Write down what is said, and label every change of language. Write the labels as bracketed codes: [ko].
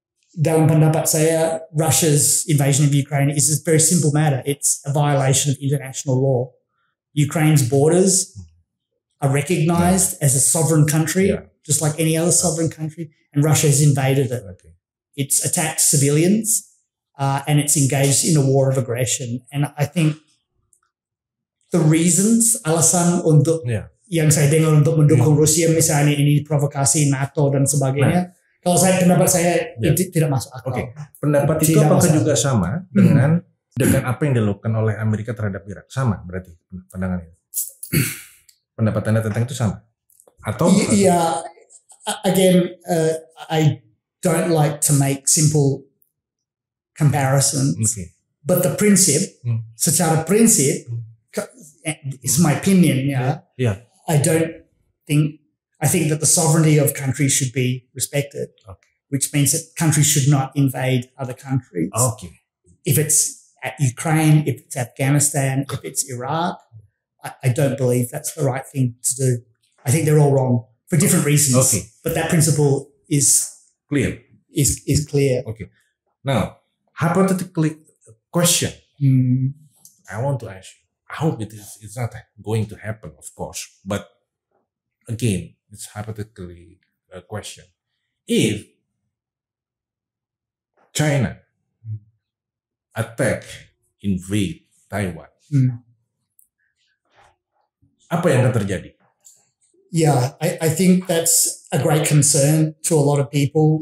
[id] Dalam pendapat saya, [en] Russia's invasion of Ukraine is a very simple matter. It's a violation of international law. Ukraine's borders are recognized as a sovereign country, just like any other sovereign country, and Russia has invaded it. Okay. It's attacked civilians, and it's engaged in a war of aggression. And I think the reasons, [id] alasan untuk yang saya dengar untuk mendukung Rusia misalnya ini provokasi NATO dan sebagainya, kalau pendapat saya itu tidak masuk akal. [en] Okay. [id] Pendapat itu apakah juga sama dengan apa yang dilakukan oleh Amerika terhadap Irak? Sama berarti pandangannya. Pendapat Anda tentang itu sama? Atau [en] again, I don't like to make simple comparisons. Okay. But the principle, [id] secara prinsip, [en] it's my opinion. I think that the sovereignty of countries should be respected, which means that countries should not invade other countries. Okay. If it's at Ukraine, if it's Afghanistan, if it's Iraq, I don't believe that's the right thing to do. I think they're all wrong for different reasons. Okay. But that principle is clear. Is clear. Okay. Now, hypothetically, question. I want to ask you. I hope it's not going to happen, of course. But again, it's hypothetically a question. If China invade Taiwan, [id] apa yang akan terjadi? [en] Yeah, I think that's a great concern to a lot of people.